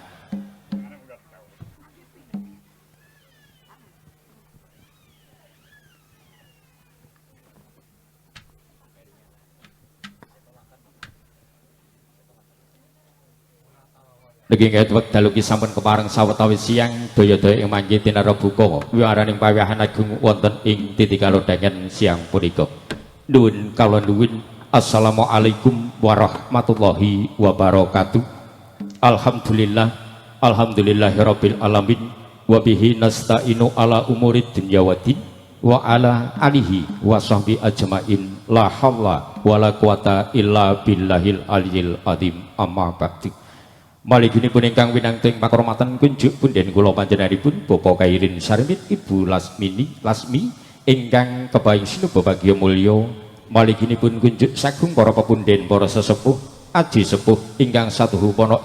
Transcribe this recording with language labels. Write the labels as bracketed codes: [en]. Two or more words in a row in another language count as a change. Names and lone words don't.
[jv] niki ngait wekdal ugi sampun kepareng sawetawis siang daya-daya ing mangke tinara buka wiwaraning pawiyahan agung wonten ing titik kalodhangen siang punika. Nuwun kala nuwun [ar] السلام عليكم ورحمة الله وبركاته. الحمد لله الحمد لله رب العالمين وبه نستعين على أمور الدنيا والدين وعلى آله وصحبه أجمعين لا حول ولا قوة إلا بالله العلي العظيم أما بعد. [jv] Maliginipun ingkang winangting pakurmatan kunjuk punden kula panjenenganipun Bapak Kairin Sarembit Ibu Lasmi ingkang kepaing sinuba bagya mulya maliginipun kunjuk sagung para pepunden para sesepuh aji sepuh ingkang saduhu pono